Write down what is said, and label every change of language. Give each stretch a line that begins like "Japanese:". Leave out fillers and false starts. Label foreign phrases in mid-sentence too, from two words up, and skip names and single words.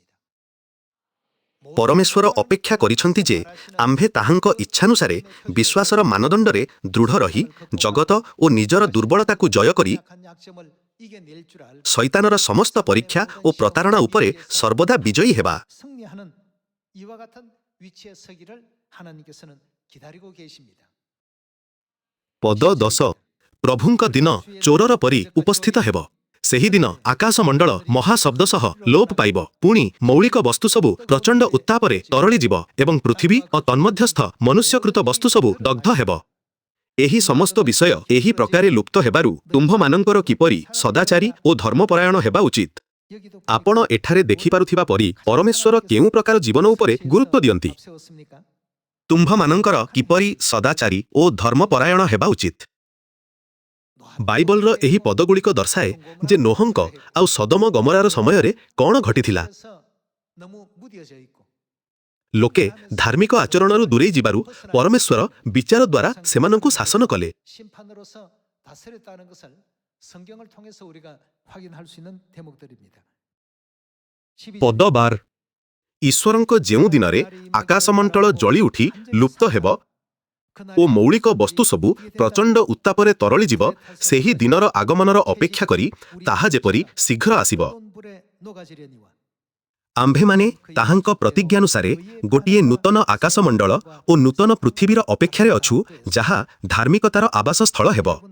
Odia: ପରମେଶ୍ୱର ଅପେକ୍ଷା କରିଛନ୍ତି ଯେ ଆମ୍ଭେ ତାହାଙ୍କ ଇଚ୍ଛାନୁସାରେ ବିଶ୍ୱାସର ମାନଦଣ୍ଡରେ ଦୃଢ଼ ରହି ଜଗତ ଓ ନିଜର ଦୁର୍ବଳତାକୁ ଜୟ କରି ଶୈତାନର ସମସ୍ତ ପରୀକ୍ଷା ଓ ପ୍ରତାରଣା ଉପରେ ସର୍ବଦା ବିଜୟୀ ହେବା।
Korean: 승리하는 이와 같은 위치에 서기를 하나님께서는 기다리고 계십니다.
Odia: ପଦ 10 ପ୍ରଭୁଙ୍କ ଦିନ ଚୋରର ପରି ଉପସ୍ଥିତ ହେବ। ସେହିଦିନ ଆକାଶମଣ୍ଡଳ ମହାଶବ୍ଦ ସହ ଲୋପ ପାଇବ। ପୁଣି ମୌଳିକ ବସ୍ତୁ ସବୁ ପ୍ରଚଣ୍ଡ ଉତ୍ତାପରେ ତରଳିଯିବ ଏବଂ ପୃଥିବୀ ଓ ତନ୍ମଧ୍ୟସ୍ଥ ମନୁଷ୍ୟକୃତ ବସ୍ତୁ ସବୁ ଦଗ୍ଧ ହେବ। ଏହି ସମସ୍ତ ବିଷୟ ଏହି ପ୍ରକାରେ ଲୁପ୍ତ ହେବାରୁ ତୁମ୍ଭମାନଙ୍କର କିପରି ସଦାଚାରୀ ଓ ଧର୍ମପରାୟଣ ହେବା ଉଚିତ। ଆପଣ ଏଠାରେ ଦେଖିପାରୁଥିବା ପରି ପରମେଶ୍ୱର କେଉଁ ପ୍ରକାର ଜୀବନ ଉପରେ ଗୁରୁତ୍ୱ ଦିଅନ୍ତି? ତୁମ୍ଭମାନଙ୍କର କିପରି ସଦାଚାରୀ ଓ ଧର୍ମପରାୟଣ ହେବା ଉଚିତ। ବାଇବଲର ଏହି ପଦଗୁଡ଼ିକ ଦର୍ଶାଏ ଯେ ନୋହଙ୍କ ଆଉ ସଦମ ଗମରାର ସମୟରେ କ'ଣ ଘଟିଥିଲା।
Korean: 너무 무뎌져 있고
Odia: ଲୋକେ ଧାର୍ମିକ ଆଚରଣରୁ ଦୂରେଇ ଯିବାରୁ ପରମେଶ୍ୱର ବିଚାର ଦ୍ୱାରା ସେମାନଙ୍କୁ ଶାସନ କଲେ।
Korean: 심판으로서 다스렸다는 것을 성경을 통해서 우리가 확인할 수 있는 대목들입니다.
Odia: ପଦ 12 ଈଶ୍ୱରଙ୍କ ଯେଉଁ ଦିନରେ ଆକାଶମଣ୍ଡଳ ଜଳି ଉଠି ଲୁପ୍ତ ହେବ ଓ ମୌଳିକ ବସ୍ତୁ ସବୁ ପ୍ରଚଣ୍ଡ ଉତ୍ତାପରେ ତରଳିଯିବ, ସେହି ଦିନର ଆଗମନର ଅପେକ୍ଷା କରି ତାହା ଯେପରି ଶୀଘ୍ର ଆସିବ। ଆମ୍ଭେମାନେ ତାହାଙ୍କ ପ୍ରତିଜ୍ଞାନୁସାରେ ଗୋଟିଏ ନୂତନ ଆକାଶମଣ୍ଡଳ ଓ ନୂତନ ପୃଥିବୀର ଅପେକ୍ଷାରେ ଅଛୁ, ଯାହା ଧାର୍ମିକତାର ଆବାସ ସ୍ଥଳ ହେବ।